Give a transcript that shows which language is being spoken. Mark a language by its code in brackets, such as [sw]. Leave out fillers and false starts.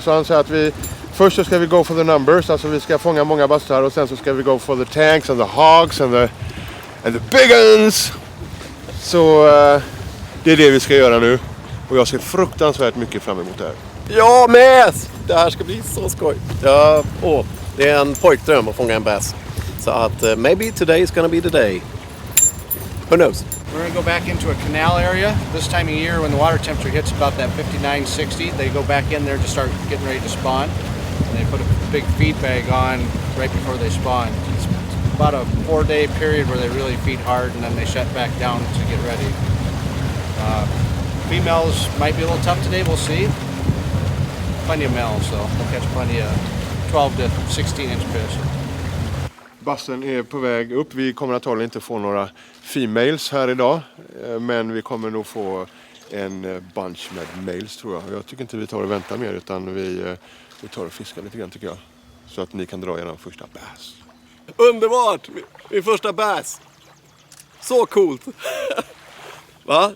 [sv] Så han sa att först så ska vi [en] go for the numbers, [sv] alltså vi ska fånga många bassar och sen så ska vi [en] go for the tanks and the hogs and the big uns. [sv] Så det är det vi ska göra nu. Och jag ser fruktansvärt mycket fram emot det här. Ja, med! Det här ska bli så skoj. Det är en pojkdröm att fånga en bass. Så att [en] maybe today is gonna be the day. Who knows? We're going to go back into a canal area. This time of year when the water temperature hits about that 59, 60, they go back in there to start getting ready to spawn. And they put a big feed bag on right before they spawn. It's about a 4-day period where they really feed hard and then they shut back down to get ready. Females might be a little tough today, we'll see. Plenty of males though. They'll catch plenty of 12 to 16 inch fish. [sv] Bassen är på väg upp. Vi kommer antagligen inte få några females här idag. Men vi kommer nog få en bunch med males tror jag. Jag tycker inte vi tar och väntar mer utan vi tar och fiskar lite grann tycker jag. Så att ni kan dra er första bass. Underbart! Min första bass. Så coolt. Va?